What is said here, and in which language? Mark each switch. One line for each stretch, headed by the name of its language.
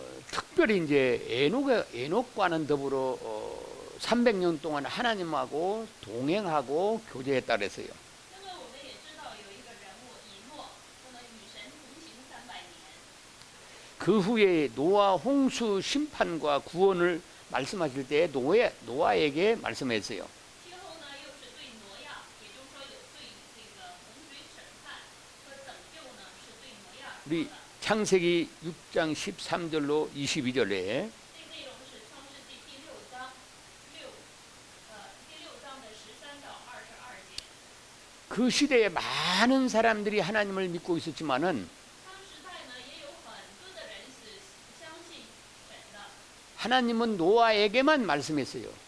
Korean: 특별히 이제 에녹과는 더불어 300년 동안 하나님하고 동행하고 교제했다 그랬어요.
Chinese: 那么我们也知道有一个人物以诺，那么与神同行300年。
Korean: 그 후에 노아 홍수 심판과 구원을 말씀하실 때 노아에게 말씀했어요.
Chinese: 其后呢，又是对挪亚，也就是说有对这个洪水审判和拯救呢，是对挪亚说
Korean: 우리
Chinese: 的。
Korean: 창세기 6장 13절로 22절에
Chinese: 这个内容是创世纪第6章的13到22节。
Korean: 그 시대에 많은 사람들이 하나님을 믿고 있었지만은
Chinese: 当时代呢，也有很多的人是相信神的，
Korean: 하나님은 노아에게만 말씀했어요.